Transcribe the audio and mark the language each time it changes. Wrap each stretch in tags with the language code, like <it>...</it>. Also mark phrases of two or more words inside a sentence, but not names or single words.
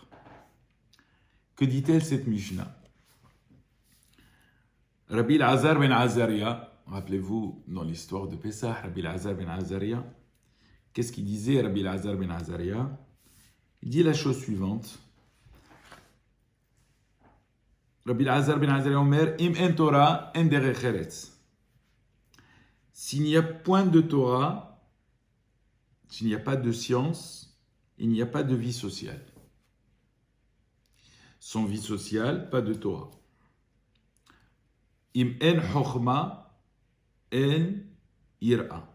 <fr>Que dit-elle cette Mishnah? Rabbi Elazar ben Azaria, rappelez-vous dans l'histoire de Pessah, Rabbi Elazar ben Azaria, qu'est-ce qu'il disait Rabbi Elazar ben Azaria? Il dit la chose suivante.</fr> <he>רבי אלעזר בן עזריה אומר, אם אין תורה אין דרך ארץ.</he> <fr>S'il n'y a point de Torah, s'il n'y a pas de science, il n'y a pas de vie sociale. Sans vie sociale, pas de Torah.</fr> <he>אם אין חכמה אין יראה.</he>